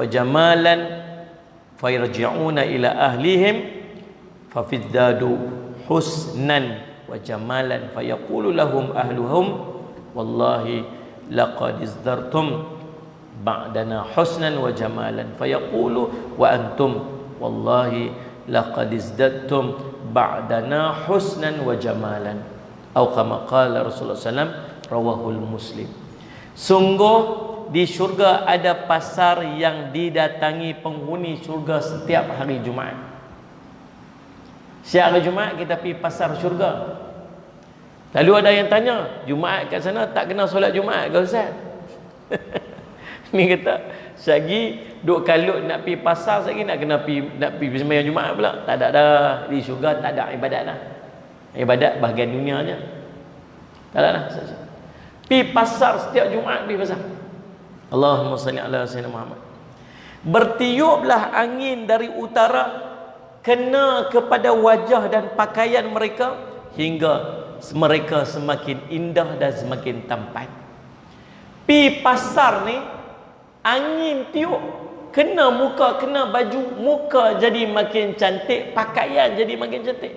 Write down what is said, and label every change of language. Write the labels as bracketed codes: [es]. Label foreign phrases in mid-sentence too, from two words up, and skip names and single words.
[ar] جمالا فيرجعون إلى أهليهم فازدادوا حسنا وجمالا فيقول لهم أهلوهم والله لقد ازددتم بعدنا حسنا وجمالا فيقول وأنتم والله لقد ازددتم بعدنا حسنا وجمالا atau كما قال رسول الله سلم رواه مسلم. [ms] Sungguh di syurga ada pasar yang didatangi penghuni syurga setiap hari Jumaat. Setiap hari Jumaat kita pergi pasar syurga. Lalu ada yang tanya, Jumaat kat sana tak kena solat Jumaat ke Ustaz? Ni kata, sagi duk kalut nak pergi pasar, sagi nak pergi sembahyang Jumaat pula. Tak ada dah. Di syurga tak ada ibadat dah. Ibadat bahagian dunianya. Tak ada dah. Pergi pasar setiap Jumaat, pergi pasar. [ar] اللهم صل على سيدنا محمد. [ms] Bertiuplah angin dari utara kena kepada wajah dan pakaian mereka hingga mereka semakin indah dan semakin tampan. Pi pasar ni angin tiup kena muka, kena baju, muka jadi makin cantik, pakaian jadi makin cantik.